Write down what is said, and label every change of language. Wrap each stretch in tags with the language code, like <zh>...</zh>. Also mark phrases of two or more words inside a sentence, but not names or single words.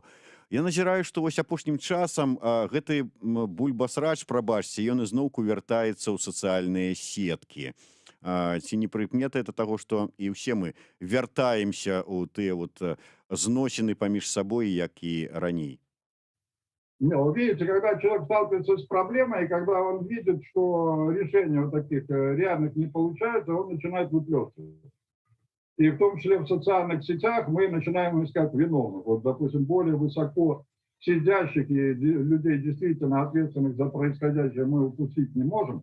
<be>Я назіраю, што вось апошнім часам гэты бульбасрач, прабачце, ён ізноўку вяртаецца ў сацыяльныя сеткі. Ці не прыкмета это таго, што і ўсе мы вяртаемся ў тыя вот зносіны паміж сабой, як і раней?</be> <ru>Ну, видите, когда человек сталкивается с проблемой, и когда он видит, что решения вот таких реальных не получается, он начинает выплескивать. И в том числе в социальных сетях мы начинаем искать виновных. Вот, допустим, более высоко сидящих и людей, действительно ответственных за происходящее, мы упустить не можем.</ru>